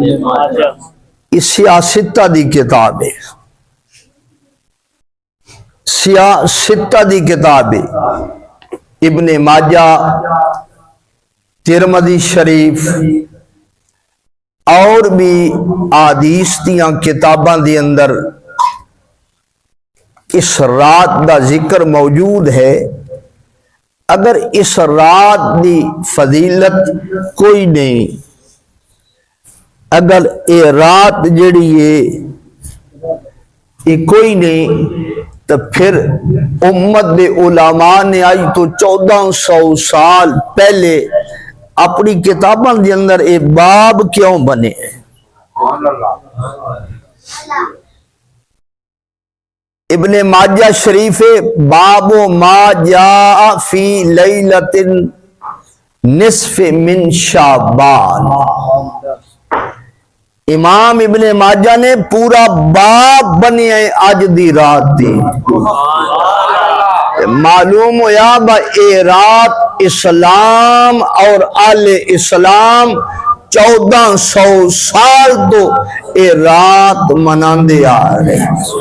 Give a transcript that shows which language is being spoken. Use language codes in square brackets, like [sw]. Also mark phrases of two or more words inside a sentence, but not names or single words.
[pa] سیاستہ دی کتاب ہے، سیاستہ دی کتاب ہے۔ ابن ماجہ، ترمذی شریف اور بھی احادیث دیاں کتاباں دے اندر اس رات دا ذکر موجود ہے۔ اگر اس رات دی فضیلت کوئی نہیں، اگر یہ رات جڑی ہے یہ کوئی نہیں، تو پھر امت دے علماء نے آج تو 1400 سال پہلے اپنی کتاباں دے اندر یہ باب کیوں بنے ہیں؟ ابن ماجہ شریف [ar] باب ما جاء فی لیلۃ نصف من شعبان، [pa] امام ابن ماجہ نے پورا باب بنی ہے آج دی رات دی۔ معلوم ہویا با اے رات اسلام اور آل اسلام 1400 سال تو اے رات مناندے آ رہے ہیں۔